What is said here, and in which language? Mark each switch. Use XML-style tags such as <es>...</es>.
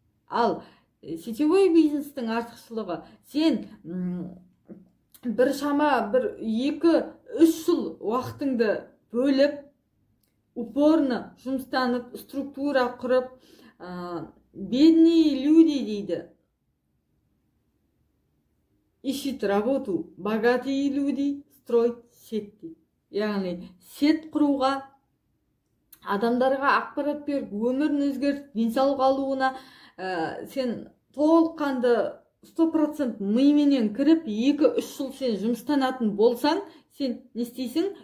<kk>Ал сетевой бизнестің артықшылығы, сен бір шама, 2-3 жыл уақытыңды бөліп, упорно жұмыстанып, структура құрып,</kk> <ru>бедные люди</ru> <kk>дейді.</kk> <ru>Ищет работу, богатые люди строят сеть.</ru> <kk>Яғни сет құруға, адамдарға ақпарат беріп, өмірін өзгертіп, денсаулық алуына сен толыққанды 100% мименен кіріп, 2-3 жыл сен жұмыстанатын болсаң, сен не істейсің?</kk>